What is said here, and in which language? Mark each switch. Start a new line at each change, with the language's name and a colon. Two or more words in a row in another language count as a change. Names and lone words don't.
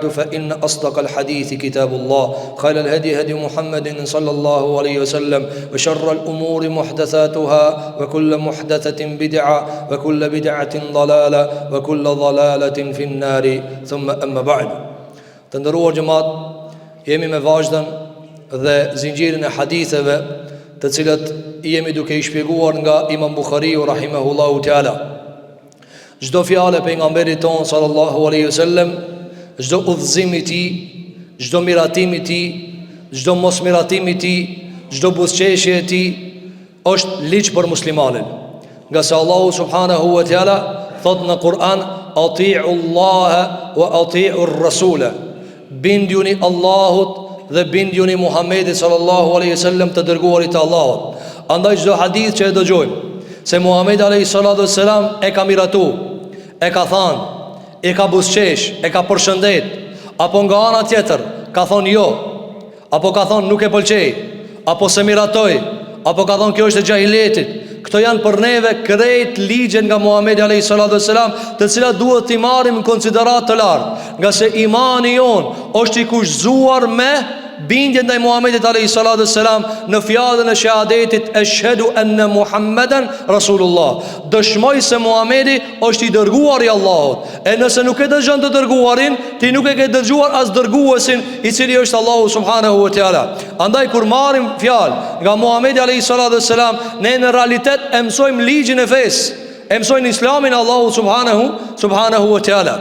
Arabic: فإن أصدق الحديث كتاب الله خير الهدي هدي محمد صلى الله عليه وسلم وشر الأمور محدثاتها وكل محدثة بدعة وكل بدعة ضلالة وكل ضلالة في النار ثم أما بعد
Albanian: të nderuar xhemat jemi me vazhden dhe zinxhirin e haditheve të cilat jemi duke I shpjeguar nga Imam Bukhariu
Arabic: رحمه الله تعالى.
Albanian: Çdo fjalë pejgamberit ton
Arabic: صلى الله عليه وسلم,
Albanian: çdo udhëzim I tij, çdo miratim I tij, çdo mosmiratim I tij, çdo buzëqeshje e tij është ligj për muslimanin. Nga se Allahu
Arabic: سبحانه وتعالى
Albanian: thot në Kur'an:
Arabic: "أطيعوا الله وأطيعوا الرسول."
Albanian: Bindjuni Allahut dhe bindjuni Muhammedit
Arabic: صلى الله عليه وسلم,
Albanian: të dërguarit të Allahut. Andaj çdo hadith që e dëgjojmë se Muhamedi
Arabic: عليه الصلاة والسلام
Albanian: e ka miratu, e ka thënë, e ka buzëqesh, e ka përshëndet, apo nga ana tjetër ka thonë jo, apo ka thonë nuk e pëlqej, apo se miratoj, apo ka thonë kjo është e xahiletit. Këto janë për neve krejt ligjen nga Muhamedi
Arabic: عليه الصلاة والسلام,
Albanian: të cilat duhet t'i marrim në konsiderat të lartë, nga se imani jon është I kushzuar me bindje ndaj Muhamedit
Arabic: عليه الصلاة والسلام
Albanian: në fjalën e shahadetit
Arabic: أشهد أن محمدا رسول الله.
Albanian: Dëshmoj se Muhamedi është I dërguar I Allahut. E nëse nuk e dëgjon të dërguarin, ti nuk e ke dëgjuar as dërguesin, I cili është Allahu
Arabic: سبحانه وتعالى.
Albanian: Andaj kur marrim fjalë nga Muhamedi
Arabic: عليه الصلاة والسلام,
Albanian: ne në realitet e mësojmë ligjin e fesë, e mësojmë Islamin Allahu
Arabic: سبحانه وتعالى.